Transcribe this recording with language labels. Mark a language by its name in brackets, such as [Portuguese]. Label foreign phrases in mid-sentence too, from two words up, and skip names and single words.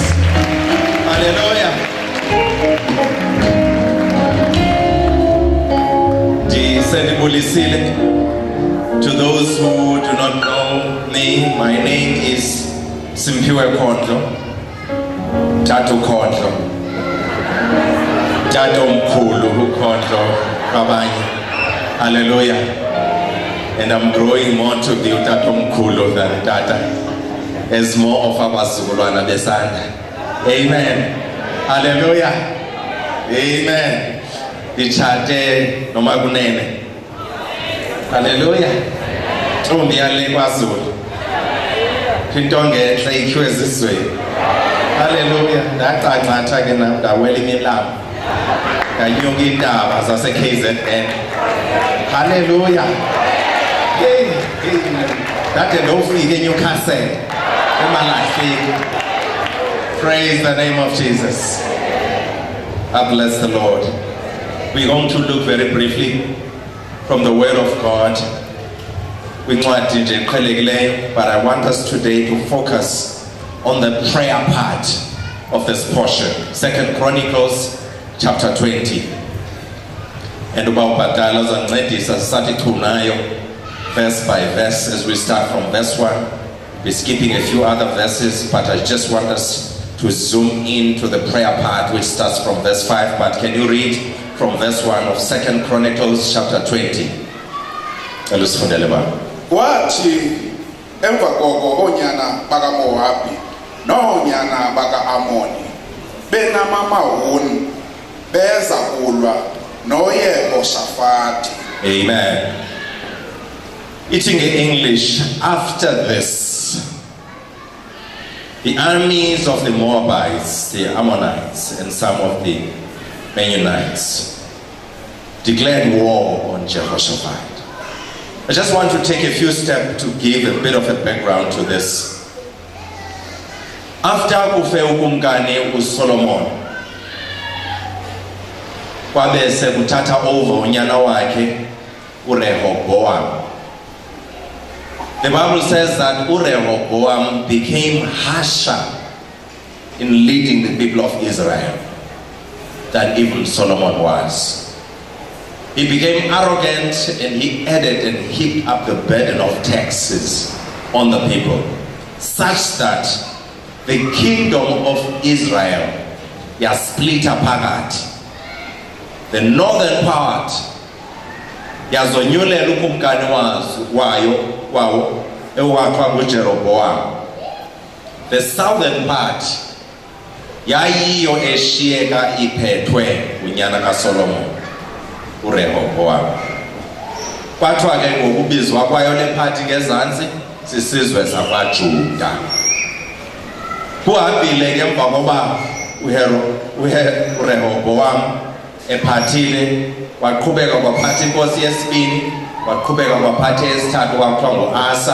[English] Hallelujah. To those who do not know me, my name is Simpiwe Kondlo, Tatu Kondlo, Tatu Mkulu Kondlo, Kabanye. Hallelujah. And I'm growing more to be Tatu Mkulu than Tata. There's more of Abazulwana Besanda. Amen. Hallelujah. Amen. [Xhosa] Ichate nomagunene. Hallelujah. Umyale kwaZulu. Intonge enhle ikhiwe ezizweni. Hallelujah. Ndaqanqatha ke nami ndawela imilambo. Nganyuka intaba zase KZN. Hallelujah. Hey. Kade ndofike eNewcastle. Emalahleni. [English] Praise the name of Jesus. I bless the Lord. We're going to look very briefly from the Word of God. But I want us today to focus on the prayer part of this portion. 2 Chronicles chapter 20. And about Batalas and Ladies as Satitunayo, verse by verse, as we start from verse 1. We're skipping a few other verses, but I just want us to zoom into the prayer part, which starts from verse 5. But can you read from verse 1 of 2 Chronicles chapter 20? [Xhosa] Kwathi emva koko onyana baka Moabi noonyana baka Amoni benamamahuni beza kulwa noYehoshafati. Amen. [English] Eating in English, after this, the armies of the Moabites, the Ammonites, and some of the Mennonites declared war on Jehoshaphat. I just want to take a few steps to give a bit of a background to this. [Xhosa] After kufe ukumkani uSolomon, kwabe sekuthatha over unyana wakhe uRehoboam. [English] The Bible says that Rehoboam became harsher in leading the people of Israel than even Solomon was. He became arrogant and he added and heaped up the burden of taxes on the people, such that the kingdom of Israel was split apart. The northern part [Xhosa] yazonyulela ukumkani wayo ewakwa nguJeroboam. [English] The southern part [Xhosa] yayiyo eshiyeka iphethwe unyana kaSolomon uRehoboam. Kwathiwa ke ngokubizwa kwayo le part ngezantsi sisizwe sakwaJuda. Kuhambile ke emva koba uRehoboam ephathile, waqhubeka kwaphatha inkosi yesibini, waqhubeka kwaphatha eyesithathu kwakuthiwa nguAsa.